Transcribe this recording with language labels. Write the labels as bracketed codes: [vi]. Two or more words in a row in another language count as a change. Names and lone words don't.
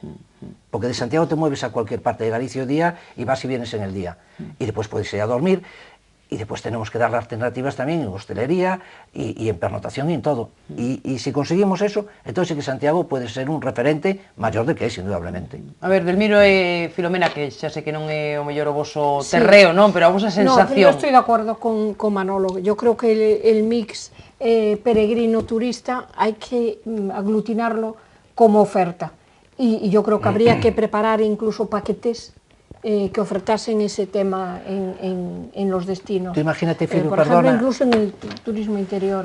[es] Porque de Santiago te mueves a cualquier parte de Galicia o día y vas y vienes en el día. Y después puedes ir a dormir y después tenemos que dar las alternativas también en hostelería y en pernotación y en todo. Y si conseguimos eso, entonces sí que Santiago puede ser un referente mayor de que es, indudablemente. [gl] A ver, Delmiro e Filomena, que xa sei que non é o mellor o voso terreo, non? Pero a vosa sensación... No, pero eu estou de acordo con Manolo. [es] Yo creo que el mix peregrino turista hay que aglutinarlo como oferta. Y yo creo que habría que preparar incluso paquetes que ofertasen ese tema en los destinos. Tú imagínate, Filo, por ejemplo, incluso en el turismo interior.